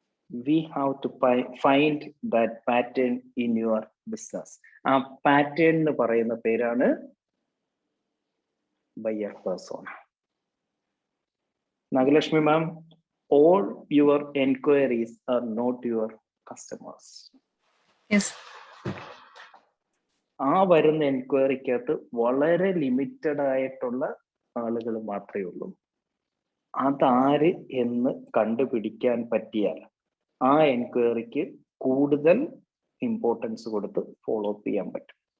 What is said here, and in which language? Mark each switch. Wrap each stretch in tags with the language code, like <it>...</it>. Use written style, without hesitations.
<en>We have to find that pattern in your business.</en> <ml>ആ pattern എന്ന് പറയുന്ന പേരാണ് buyer persona.</ml> <en>Nagalakshmi ma'am, all your enquiries are not your customers. Yes.</en> <ml>ആ വരുന്ന എൻക്വയറിക്കകത്ത് വളരെ ലിമിറ്റഡ് ആയിട്ടുള്ള ആളുകൾ മാത്രമേ ഉള്ളൂ. അതാര് എന്ന് കണ്ടുപിടിക്കാൻ പറ്റിയാൽ ആ എൻക്വയറിക്ക് കൂടുതൽ ഇമ്പോർട്ടൻസ് കൊടുത്ത് ഫോളോ അപ്പ് ചെയ്യാൻ പറ്റും.</ml>